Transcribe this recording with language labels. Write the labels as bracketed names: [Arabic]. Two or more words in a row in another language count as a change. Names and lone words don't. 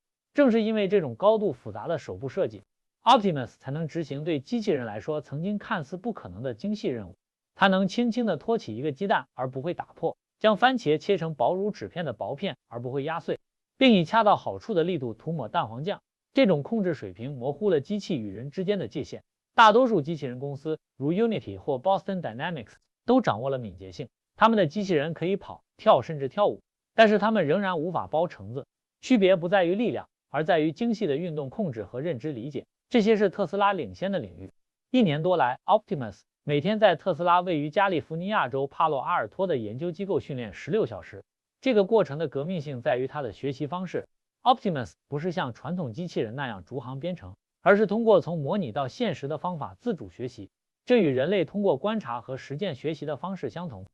[Chinese] 正是因為這種高度複雜的手部設計， Optimus 才能執行對機器人來說曾經看似不可能的精細任務。它能輕輕地托起一個雞蛋而不會打破，將番茄切成薄如紙片的薄片而不會壓碎，並以恰到好處的力度塗抹蛋黄醬。這種控制水平模糊了機器與人之間的界限。大多數機器人公司，如 Unity 或 Boston Dynamics， 都掌握了敏捷性。他们的机器人可以跑、跳，甚至跳舞，但是他们仍然无法包橙子。區別不在於力量，而在於精細的運動控制和認知理解。這些是特斯拉領先的領域。1年多來 ，Optimus 每天在特斯拉位於加利福尼亞州帕洛阿爾托的研究機構訓練16小時。這個過程的革命性在於它的學習方式。Optimus 不是像傳統機器人那樣逐行編程，而是通過從模擬到現實的方法自主學習。這與人類通過觀察和實踐學習的方式相同。